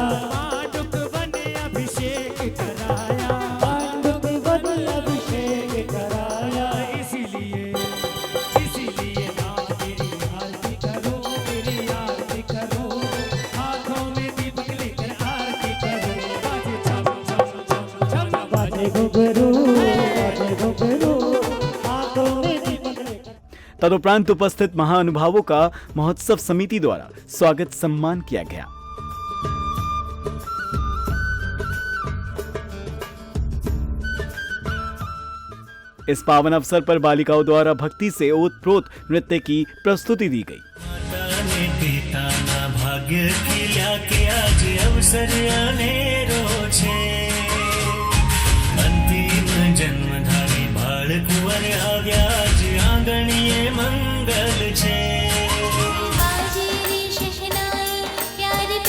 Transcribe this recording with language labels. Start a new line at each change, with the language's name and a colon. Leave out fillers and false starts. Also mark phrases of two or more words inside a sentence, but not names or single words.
Hindi: पांडुक वन अभिषेक कराया, पांडुक वन अभिषेक कराया। इसीलिए ना मेरी आरती करो, मेरी आरती करो, हाथों में दीपक लेकर आरती करो। बाजे छम छम छम छम, बाजे घुंघरू, बाजे घुंघरू, हाथों में दीपक लेकर। तदुपरांत उपस्थित महानुभावों का महोत्सव समिति द्वारा स्वागत सम्मान किया गया। इस पावन अवसर पर बालिकाओं द्वारा भक्ति से ओतप्रोत नृत्य की प्रस्तुति दी गई।
Gujarati: ભાગ્ય ખીલ્યા કે આજ અવસર અનેરો છે, અંતિમ જન્મધારી બાળ કુંવર આવ્યા આજ આંગણીએ મંગલ છે।
Hindi: बाजेरी शशनाई